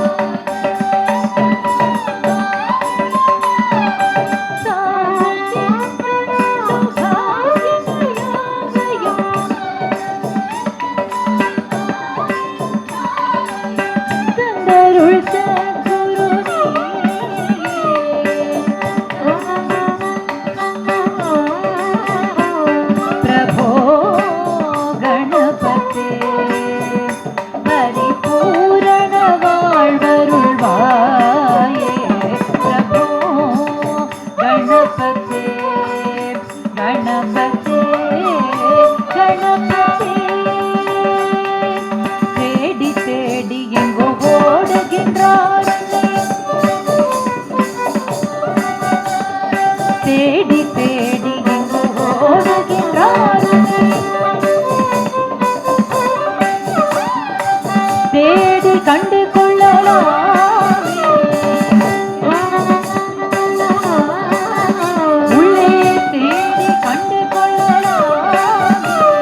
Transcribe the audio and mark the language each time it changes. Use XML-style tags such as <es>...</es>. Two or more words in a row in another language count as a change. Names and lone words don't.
<ta>சாந்தி பாகியங்கள் யாவையும் தந்தருள்</ta> <sa>प्रभो गणपते परिपूर्ण</sa> <ta>வாழ்வருள்வாயே</ta> <sa>प्रभो गणपते गणपते</sa> <ta>गणपते தேடி தேடி எங்கோ ஓடுகின்றார் தேடி தேடி எங்கோ ஓடுகின்றார் தேடி கண்டு கொள்ளலாமே உள்ளே தேடி கண்டு கொள்ளலாமே</ta>